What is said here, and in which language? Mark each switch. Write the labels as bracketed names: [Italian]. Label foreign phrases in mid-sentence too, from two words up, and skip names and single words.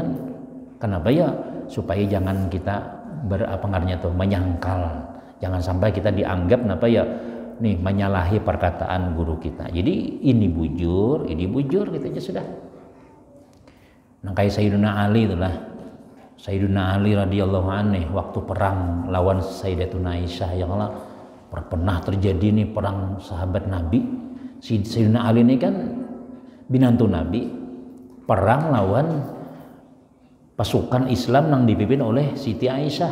[Indonesian] Kenapa ya? Supaya jangan kita berpengaruhnya tuh menyangkal. Jangan sampai kita dianggap kenapa ya nih menyalahi perkataan guru kita. Jadi ini bujur gitu aja sudah. Nah kayak Sayyidina Ali itulah. Sayyidina Ali [Arabic] رضي الله عنه [Indonesian] waktu perang lawan Sayyidatuna Aisyah yang Allah pernah terjadi nih perang sahabat Nabi. Sayyidina Ali ini kan binantu Nabi perang lawan pasukan Islam yang dipimpin oleh Siti Aisyah.